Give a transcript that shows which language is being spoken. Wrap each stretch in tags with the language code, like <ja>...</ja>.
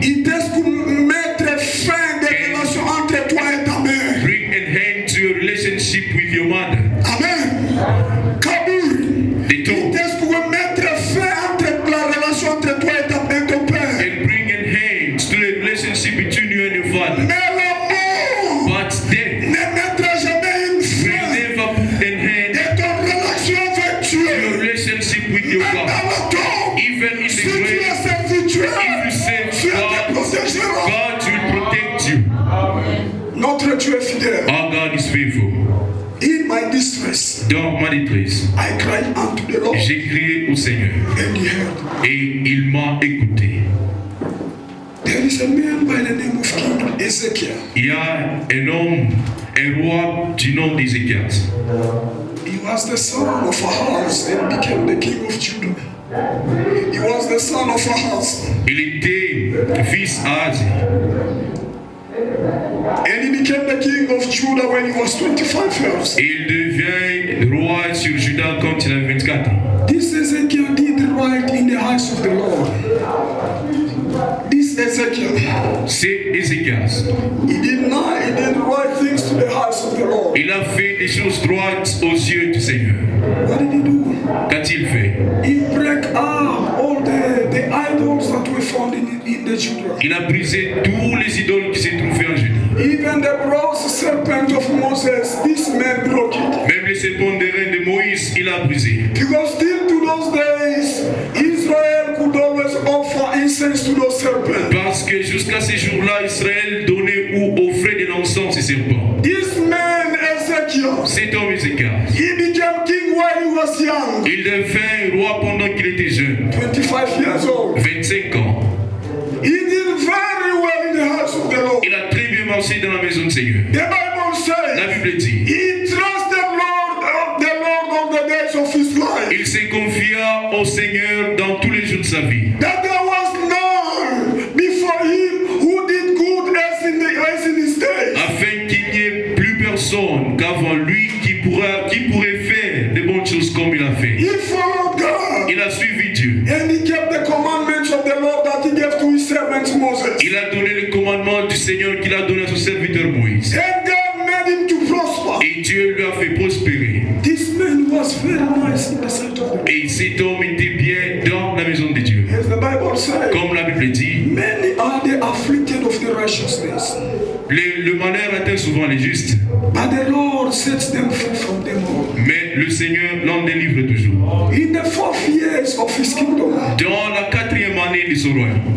<fr>Itesku mettre fin des relations entre toi et ta mère.</fr> <en>bring an end to your relationship with your mother.</en> <sw>Amen. Kaburi.</sw> <en>The tomb,</en> <fr>Itesku mettre fin entre la relation entre toi et ton père.</fr> <en>and bring an end to the relationship between you and your father.</en> <fr>Mais l'amour</fr> <en>But death</en> <fr>ne mettra jamais une</fr> <en>will</en> <fr>fin</fr> <en>never put an end</en> <fr>de ton relation avec</fr> <en>to your</en> <fr>Dieu.</fr> <en>relationship with your</en> <fr>Dans</fr> <en>God.</en> <fr>le tombe,</fr> <en>Even in</en> <fr>si</fr> <en>the</en> <fr>tu</fr> <en>grave,</en> <fr>es servituel,</fr> <en>if you say</en> <fr>Dieu te</fr> <en>God,</en> <fr>protégera.</fr> <en>God will protect you.</en> <fr>Notre Dieu est fidèle.</fr> <en>Our God is faithful. In my distress,</en> <fr>Dans ma détresse,</fr> <en>I cried unto the Lord,</en> <fr>j'ai crié au Seigneur</fr> <en>and he heard.</en> <fr>et il m'a écouté.</fr> <en>There is a man by the name of King Ezekiel.</en> <fr>Il y a un homme, un roi du nom d'Ézéchias.</fr> <en>He was the son of Ahaz and became the king of Judah. He was the son of Ahaz</en> <fr>Il était fils d'Azi.</fr> <en>and he became the king of Judah when he was 25 years.</en> <fr>Il devient roi sur Juda quand il avait 24 ans.</fr> <en>This Ezekiel did right in the eyes of the Lord. This Ezekiel,</en> <fr>C'est Ézéchias.</fr> <en>he did right things to the eyes of the Lord.</en> <fr>Il a fait des choses droites aux yeux du Seigneur.</fr> <en>What did he do?</en> <fr>Qu'a-t-il fait?</fr> <en>He break up all the idols that were found in the Judah.</en> <fr>Il a brisé tous les idoles qui se trouvaient en Judée.</fr> <en>Even the bronze serpent of Moses, this man broke it.</en> <fr>Même les serpents des reins de Moïse, il a brisé.</fr> <en>Because still to those days, Israel could always offer incense to those serpents.</en> <fr>Parce que jusqu'à ces jours-là, Israël donnait ou offrait de l'encens aux serpents.</fr> <en>This man, Ezekiel,</en> <fr>Cet homme Ézéchias,</fr> <en>he became king while he was young,</en> <fr>il devint roi pendant qu'il était jeune,</fr> <en>25 years old.</en> <fr>25 ans.</fr> <en>He did very well in the house of the Lord.</en> <fr>Il a très bien marché dans la maison du Seigneur.</fr> <en>The Bible</en> <fr>La</fr> <en>says</en> <fr>Bible dit,</fr> <en>he trusted the Lord all the days of his life.</en> <fr>il se confia au Seigneur dans tous les jours de sa vie.</fr> <en>That there was none before him who did good as in his days.</en> <fr>Afin qu'il n'y ait plus personne qu'avant lui qui pourrait faire de bonnes choses comme il a fait.</fr> <en>He followed God.</en> <fr>Il a suivi Dieu.</fr> <en>And he kept the commandments of the Lord that he gave to his servant Moses.</en> <fr>Il a donné le commandement du Seigneur qu'il a donné à son serviteur Moïse.</fr> <en>And God made him to prosper.</en> <fr>Et Dieu lui a fait prospérer.</fr> <en>This man was very nice in the sight of the Lord.</en> <fr>Et cet homme était bien dans la maison de Dieu.</fr> <en>As the Bible says,</en> <fr>Comme la Bible dit,</fr> <en>many are the afflicted of the righteousness,</en> <fr>le malheur atteint souvent les justes,</fr> <en>but the Lord sets them free from them all.</en> <fr>mais le Seigneur l'en délivre toujours.</fr> <en>In the 4 years of his kingdom,</en> <fr>Dans la 4e année de son royaume,</fr>